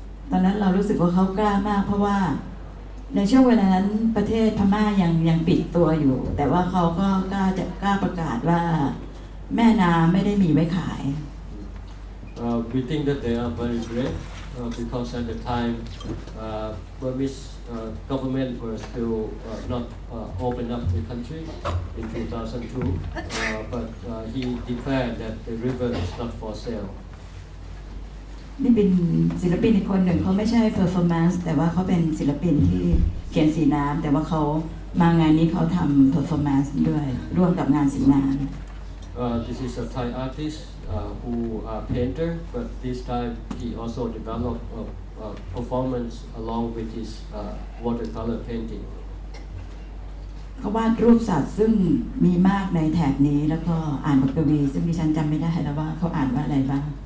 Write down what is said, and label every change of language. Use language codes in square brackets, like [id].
[th] ตอนนั้นเรารู้สึกว่าเขากล้ามาก เพราะว่าในช่วงเวลานั้นประเทศพม่ายังปิดตัวอยู่ แต่ว่าเขาก็กล้าประกาศว่าแม่น้ำไม่ได้มีไว้ขาย [en] We think that they are very brave because at the time Burmese government were still not open up the country in 2002, but he declared that the river is not for sale. [th] นี่เป็นศิลปินอีกคนหนึ่งเขาไม่ใช่ performance แต่ว่าเขาเป็นศิลปินที่เขียนสีน้ำแต่ว่าเขามางานนี้เขาทำ performance ด้วยร่วมกับงานสีน้ำ [en] This is a Thai artist who are painter, but this time he also developed a performance along with his watercolor painting. [th] เขาวาดรูปสัตว์ซึ่งมีมากในแถบนี้แล้วก็อ่านบทกวีซึ่งดิฉันจำไม่ได้แล้วว่าเขาอ่านว่าอะไรบ้าง